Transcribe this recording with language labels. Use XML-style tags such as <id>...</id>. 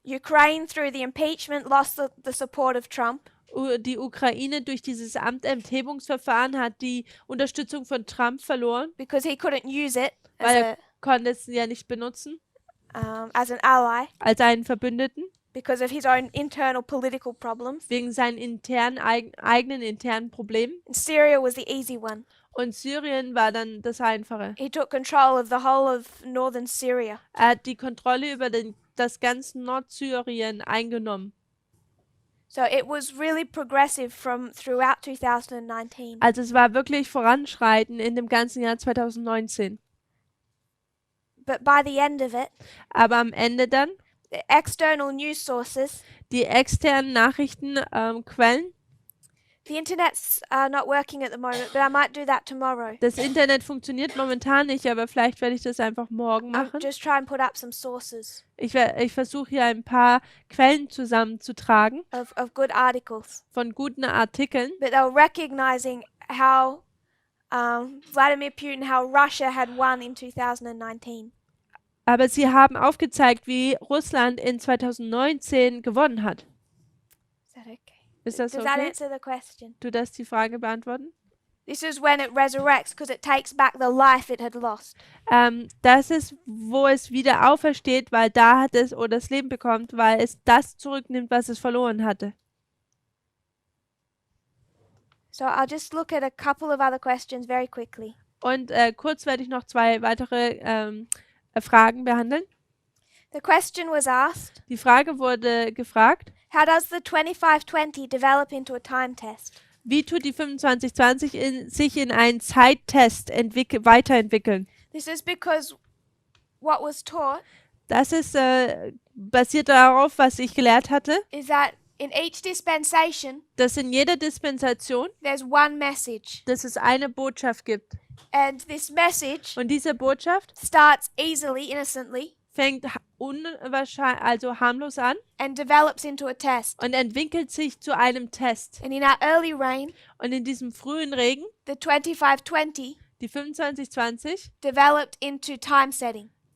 <en>Ukraine, through the impeachment, lost the support of Trump.</en> <de>Die Ukraine durch dieses Amtenthebungsverfahren hat die Unterstützung von Trump verloren,</de> <en>Because he couldn't use it</en> <de>weil er konnte es ja nicht benutzen</de> <en>as an ally.</en> <de>als einen Verbündeten.</de> <en>because of his own internal political problems.</en> <de>wegen seinen eigenen internen Problemen.</de> <en>And Syria was the easy one.</en> <de>Und Syrien war dann das Einfache.</de> <en>He took control of the whole of northern Syria.</en> <de>Er hat die Kontrolle über das ganze Nordsyrien eingenommen.</de> <en>So it was really progressive from throughout 2019.</en> <de>Also es war wirklich voranschreiten in dem ganzen Jahr 2019.</de> <en>But by the end of it,</en> <de>Aber am Ende dann,</de> <en>the external news sources,</en> <de>die externen Nachrichtenquellen,</de> <en>the internet's not working at the moment, but I might do that tomorrow.</en> <de>das Internet funktioniert momentan nicht, aber vielleicht werde ich das einfach morgen</de> <en>I'll</en> <de>machen.</de> <en>just try and put up some sources</en> <de>Ich versuche hier ein paar Quellen zusammenzutragen</de> <en>of good articles.</en> <de>von guten Artikeln.</de> <en>But they were recognizing how Vladimir Putin, how Russia had won in 2019.</en> <de>Aber sie haben aufgezeigt, wie Russland in 2019 gewonnen hat.</de> <en>Is that okay?</en> <de>Ist das</de> <en>Does that</en> <de>okay?</de> <en>answer the question?</en> <de>Du darfst die Frage beantworten?</de> <en>This is when it resurrects because it takes back the life it had lost.</en> <de>Das ist, wo es wieder aufersteht, weil da hat es oder das Leben bekommt, weil es das zurücknimmt, was es verloren hatte.</de> <en>So I'll just look at a couple of other questions very quickly.</en> <de>Und kurz werde ich noch zwei weitere Fragen behandeln.</de> <en>The question was asked,</en> <de>Die Frage wurde gefragt,</de> <en>how does the 2520 develop into a time test?</en> <de>wie tut die 2520 sich in einen Zeittest weiterentwickeln?</de> <en>This is because what was taught</en> <de>Das ist basiert darauf, was ich gelehrt hatte,</de> <en>is that in each dispensation</en> <de>dass in jeder Dispensation,</de> <en>there's one message,</en> <de>dass es eine Botschaft gibt.</de> <en>and this message</en> <de>Und diese Botschaft</de> <en>starts easily, innocently,</en> <de>fängt unwahrscheinlich, also harmlos an</de> <en>and develops into a test.</en> <de>und entwickelt sich zu einem Test.</de> <en>And in our early reign,</en> <de>Und in diesem frühen Regen,</de> <en>the 2520</en> <de>die 2520,</de> <en>developed into time setting.</en>